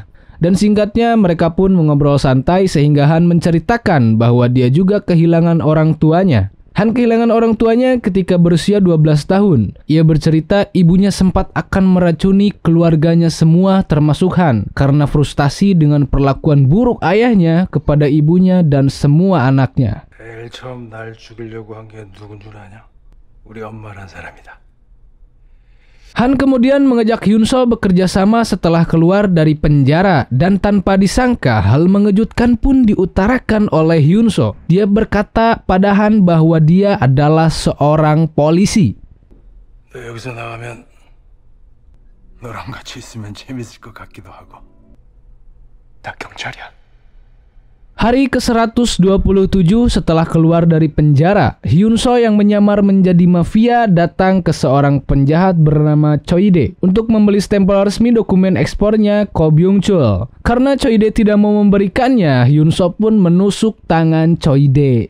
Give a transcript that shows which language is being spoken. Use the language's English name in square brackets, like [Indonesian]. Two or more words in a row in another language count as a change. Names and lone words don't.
[Indonesian] Dan singkatnya mereka pun mengobrol santai sehingga Han menceritakan bahwa dia juga kehilangan orang tuanya. Han kehilangan orang tuanya ketika berusia 12 tahun. Ia bercerita ibunya sempat akan meracuni keluarganya semua termasuk Han karena frustasi dengan perlakuan buruk ayahnya kepada ibunya dan semua anaknya. [Korean] 제일 처음 날 죽이려고 한 게 누군 줄 아냐? 우리 엄마란 사람이다. [Indonesian] Han kemudian mengajak Hyun-so bekerja sama setelah keluar dari penjara dan tanpa disangka hal mengejutkan pun diutarakan oleh Hyun-so. Dia berkata pada Han bahwa dia adalah seorang polisi. [Korean] 너 여기서 나가면 너랑 같이 있으면 재밌을 것 같기도 하고. 나 경찰이야. [Indonesian] Hari ke-127 setelah keluar dari penjara, Hyun-so yang menyamar menjadi mafia datang ke seorang penjahat bernama Choi-dae untuk membeli stempel resmi dokumen ekspornya Ko Byung-chul. Karena Choi-dae tidak mau memberikannya, Hyun-so pun menusuk tangan Choi-dae.